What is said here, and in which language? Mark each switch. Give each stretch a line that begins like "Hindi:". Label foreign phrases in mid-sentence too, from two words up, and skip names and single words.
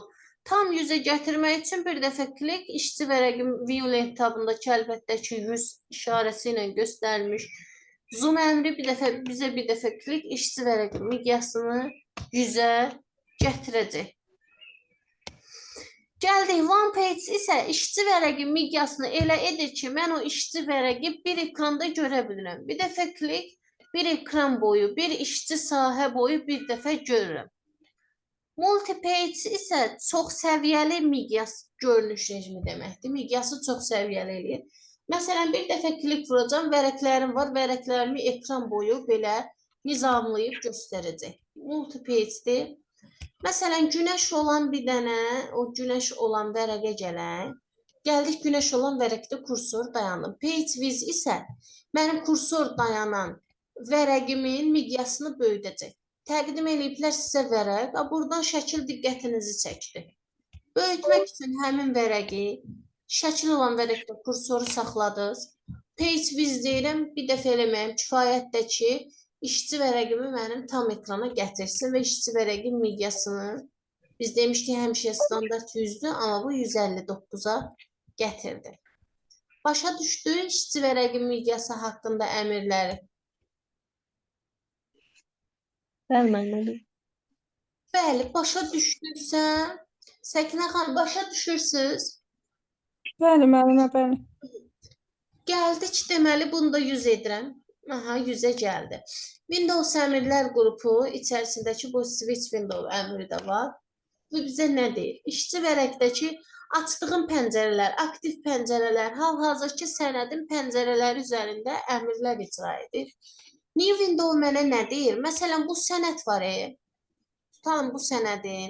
Azerbaijani: Tam 100-ə gətirmək üçün bir dəfə klik, işçi vərəqin view lent tabındakı əlbəttə ki 100 işarəsi ilə göstərilmiş. Zoom əmri bizə bir dəfə klik, işçi vərəqin miqyasını 100-ə gətirəcək. Gəldik,
English: one page
Azerbaijani: isə işçi vərəqin miqyasını elə edir ki, mən o işçi vərəqi bir ekranda görə bilirəm. Bir dəfə klik, bir ekran boyu, bir işçi sahə boyu bir dəfə görürəm. Multi-page isə çox səviyyəli miqyas görünüş rejimi deməkdir. Miqyası çox səviyyəli eləyir. Məsələn, bir dəfə klik vuracam, vərəqlərim var, vərəqlərimi ekran boyu belə nizamlayıb göstərəcək. Multi-page'dir. Məsələn, günəş olan bir dənə, o günəş olan vərəqə gələk. Gəldik günəş olan vərəqdə kursor dayandı.
English: Page with
Azerbaijani: isə mənim kursor dayanan vərəqimin miqyasını böyüdəcək. Təqdim ediblər sizə vərəq. Buradan şəkil diqqətinizi çəkdi. Böyütmək üçün həmin vərəqi, şəkil olan vərəqdə kursoru saxladınız.
English: Page with
Azerbaijani: deyirəm, bir dəfə eləməyim. Kifayətdir ki, işçi vərəqimi mənim tam ekrana gətirsin və işçi vərəqin miqyasını, biz demişdik həmişə standart 100'dür, amma bu 159'a gətirdi. Başa düşdü işçi vərəqin miqyası haqqında əmrləri. Bəli, müəllim. Bəli, başa düşdüksə, Səkinə xanım, başa düşürsünüz? Bəli, müəllimə, bəli. Gəldik, deməli, bunu da 100 edirəm. Aha, 100'ə gəldi. Windows əmrlər qrupu içərisindəki bu
English: switch window
Azerbaijani: əmri də var. Bu bizə nə deyir? İşçi vərəqdəki açdığım pəncərələr, aktiv pəncərələr, hal-hazırki sənədin pəncərələri üzərində əmrlər icra edir.
English: New window
Azerbaijani: mənə nə deyir? Məsələn, bu sənəd var. Tutalım bu sənədin.